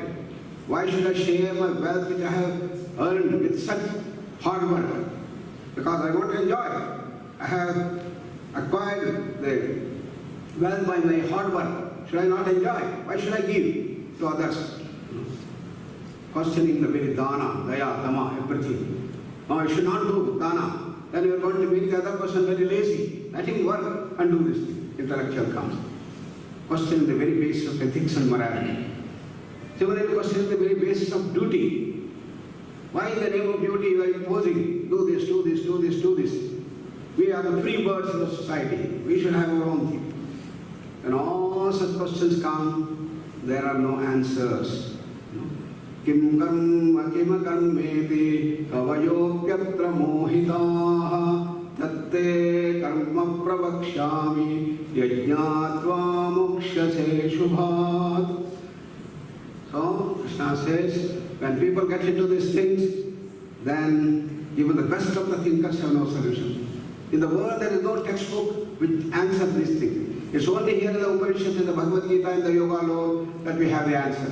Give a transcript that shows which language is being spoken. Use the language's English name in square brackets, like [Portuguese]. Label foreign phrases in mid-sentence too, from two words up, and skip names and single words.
[English] Why should I share my wealth which I have earned with such hard work? Because I want to enjoy. I have acquired the wealth by my hard work. Should I not enjoy? Why should I give to others? Questioning the very [Sanskrit] दान, दया, धम्म, [English] everything. No, I should not do dana. Then you are going to make the other person very lazy. Let him work and do this thing. Intellectual comes. Questioning the very basis of ethics and morality. Similarly, questioning the very basis of duty. Why in the name of duty you are imposing? Do this, do this, do this, do this. We are the free birds in the society. We should have our own thing. When all such questions come, there are no answers. [Sanskrit] किं कर्म किं कर्मेति कवयोऽप्यत्र मोहिताः तत्ते कर्म प्रवक्ष्यामि यज्ञत्वा मोक्षसे शुभात्. [English] So, Krishna says, when people get into these things, then even the best of the thinkers have no solution. In the world, there is no textbook which answers these things. It's only here in the Upanishads, in the Bhagavad Gita, in the Yoga law, that we have the answers.